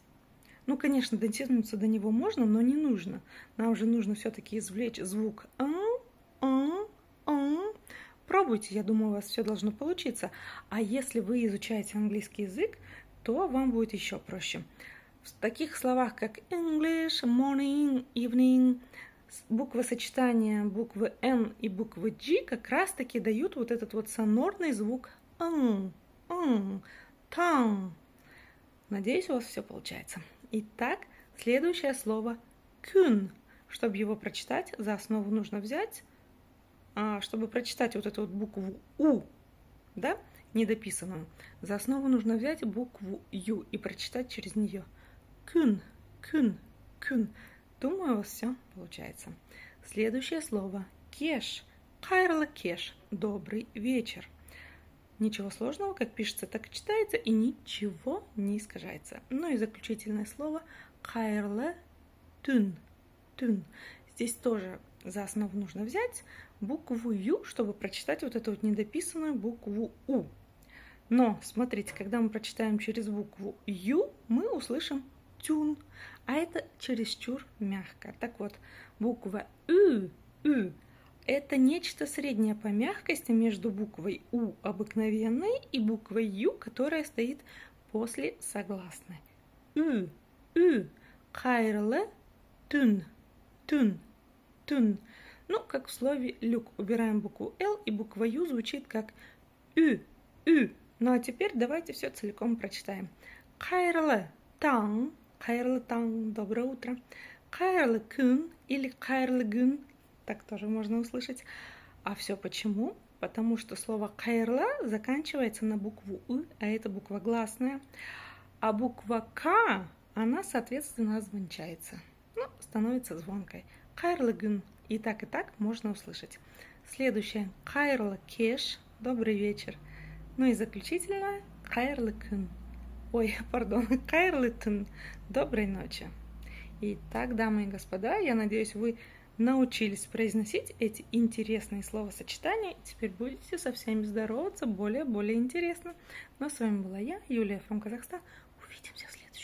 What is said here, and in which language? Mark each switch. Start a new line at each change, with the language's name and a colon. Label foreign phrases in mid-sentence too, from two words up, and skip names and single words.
Russian: Конечно, дотянуться до него можно, но не нужно. Нам же нужно все-таки извлечь звук Пробуйте, я думаю, у вас все должно получиться. А если вы изучаете английский язык, то вам будет еще проще. В таких словах, как
English: English, morning, evening,
Russian: буквосочетания буквы N и буквы G как раз-таки дают вот этот вот сонорный звук таң. Надеюсь, у вас все получается. Итак, следующее слово «күн». Чтобы его прочитать, за основу нужно взять, чтобы прочитать вот эту вот букву «у», да, недописанную, за основу нужно взять букву «ю» и прочитать через нее.
Kazakh: «Күн», «күн», «күн».
Russian: Думаю, у вас все получается. Следующее слово «кеш».
Kazakh: «Қайырлы кеш»,
Russian: добрый вечер. Ничего сложного, как пишется, так и читается, и ничего не искажается. И заключительное слово
Kazakh: «қайырлы түн». Түн.
Russian: Здесь тоже за основу нужно взять букву «ю», чтобы прочитать вот эту вот недописанную букву «у». Но, смотрите, когда мы прочитаем через букву «ю», мы услышим «тюн», а это чересчур мягко. Так вот, буква «ü», это нечто среднее по мягкости между буквой «у» обыкновенной и буквой «ю», которая стоит после согласной.
Kazakh: «Ü», «қайырлы түн», «түн», «түн».
Russian: Как в слове «люк». Убираем букву «л», и буква «ю» звучит как «ü», «ü». А теперь давайте все целиком прочитаем.
Kazakh: «Қайырлы таң», «қайырлы таң»,
Russian: доброе утро.
Kazakh: «Қайырлы күн» или «қайырлы күн».
Russian: Так тоже можно услышать. А все почему? Потому что слово «кайрла» заканчивается на букву «ы», а это буква гласная. А буква «к», она, соответственно, звончается. Становится звонкой.
Kazakh: «Қайырлы күн».
Russian: И так можно услышать. Следующее.
Kazakh: «Қайырлы кеш»,
Russian: добрый вечер. И заключительное.
Kazakh: «Қайырлы күн». «Қайырлы түн»,
Russian: доброй ночи. Итак, дамы и господа, я надеюсь, вы научились произносить эти интересные словосочетания, и теперь будете со всеми здороваться более интересно. С вами была я, Юлия from Казахстан. Увидимся в следующем.